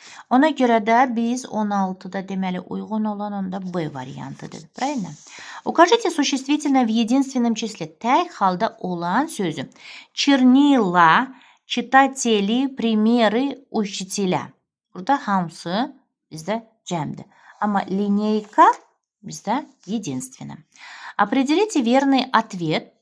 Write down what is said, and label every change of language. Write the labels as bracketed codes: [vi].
[az] Ona görə də biz 16-da deməli uyğun olan onda B variantıdır. [ru] Правильно? Укажите существительное в единственном числе. [az] Tək halda olan sözü. [ru] Чернила, читатели, примеры, учителя. [az] Burada hamısı bizdə cəmdir. Amma lineyka bizdə единственно. [ru] Определите верный ответ.